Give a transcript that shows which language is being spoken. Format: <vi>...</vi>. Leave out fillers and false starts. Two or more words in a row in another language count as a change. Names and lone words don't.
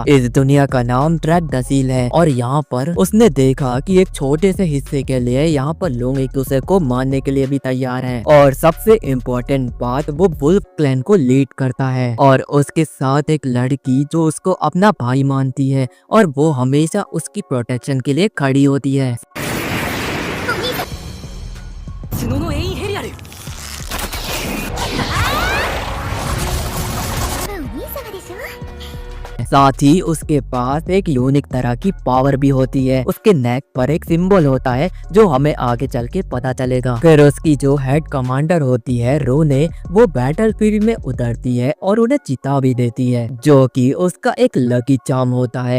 <hi>इस दुनिया का नाम ट्रैक दसील है और यहाँ पर उसने देखा कि एक छोटे से हिस्से के लिए यहाँ पर लोग एक दूसरे को मारने के लिए भी तैयार हैं और सबसे इम्पोर्टेंट बात, वो</hi> <en>wolf clan</en> <hi>को लीड करता है और उसके साथ एक लड़की जो उसको अपना भाई मानती है और वो हमेशा उसकी प्रोटेक्शन के लिए खड़ी होती है।</hi> <ja>角のエインヘリアル。</ja> <hi>साथ ही उसके पास एक यूनिक तरह की पावर भी होती है। उसके नेक पर एक सिंबल होता है जो हमें आगे चल के पता चलेगा। फिर उसकी जो</hi> <en>head commander</en> <hi>होती है रोने, वो बैटलफील्ड में उतरती है और उन्हें चिता भी देती है जो कि उसका एक</hi> <en>lucky charm</en> <hi>होता है।</hi>